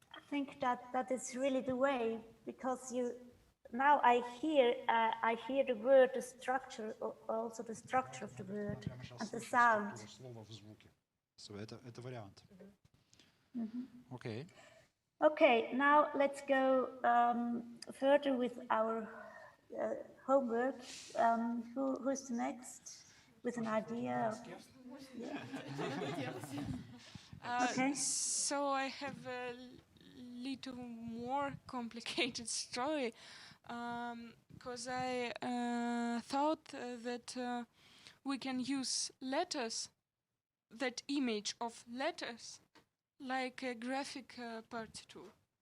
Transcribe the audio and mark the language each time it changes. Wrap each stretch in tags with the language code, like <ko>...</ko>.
<en>think that is really the way, because now I hear the word, the structure, also the structure of the word</en> <ru>Прямо сейчас</ru> <en>and the</en> <ru>слышу</ru> <en>sound.</en> <ru>структуру слова в звуке. So, это вариант.</ru> <en>Okay. Okay, now let's go further with our homework. Who's the next with an idea? Okay. So I have a little more complicated story, because I thought that we can use letters, that image of letters, like a graphic partiture.</en>